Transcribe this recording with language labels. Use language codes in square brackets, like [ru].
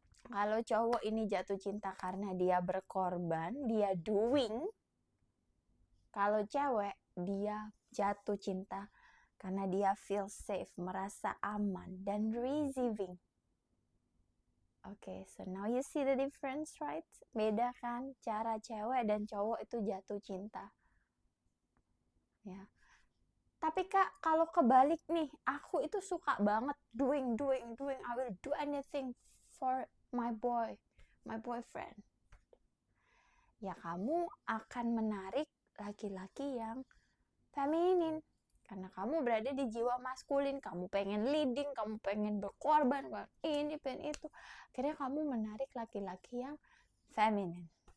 [id] Kalau cowok ini jatuh cinta karena dia berkorban, dia doing. Kalau cewek, dia jatuh cinta karena dia [en] feel safe, [id] merasa aman, dan receiving. [en] Okay, so now you see the difference, right? [id] Beda kan cara cewek dan cowok itu jatuh cinta. Ya. Tapi Kak, kalau kebalik nih, aku itu suka banget doing. [en] I will do anything for my boyfriend. [id] Ya kamu akan menarik laki-laki yang feminin. Karena kamu berada di jiwa maskulin, kamu pengen leading, kamu pengen berkorban, ini, pengen itu. Akhirnya kamu menarik laki-laki yang feminin.